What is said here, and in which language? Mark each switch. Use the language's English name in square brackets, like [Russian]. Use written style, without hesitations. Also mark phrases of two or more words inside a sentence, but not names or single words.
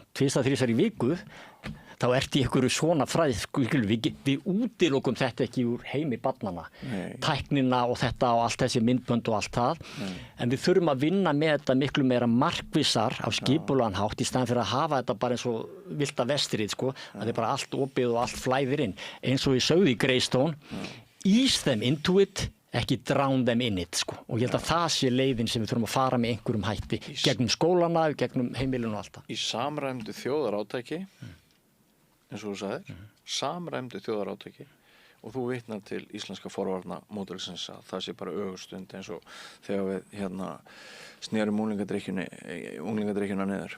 [Icelandic] 2-3 í viku, þá ertu í einhverju svona fræð, sko, við útilokum þetta ekki úr heimi barnanna. Tæknina og þetta og allt þessi myndbönd og allt það. En við þurfum að vinna með þetta miklu meira markvissar á skipulagan hátt í staðan fyrir að hafa þetta bara eins og villta vestrið, sko. Það er bara allt opið og allt flæðir inn. Eins og ég sögði í Greystone, [English] ease them into it, ekki drown them in it, [Icelandic] sko. Og ég held að það sé leiðin sem við þurfum að fara með einhverjum hætti, gegnum skólana, gegnum heimilinu og allt það. Í samræmdu þjóðarátaki, eins og þú sagðir, samræmdu þjóðarátaki, og þú vitnar til íslenska forvarnamódelsins að það sé bara ögurstund eins og þegar við snerum unglingadrykkjuna niður.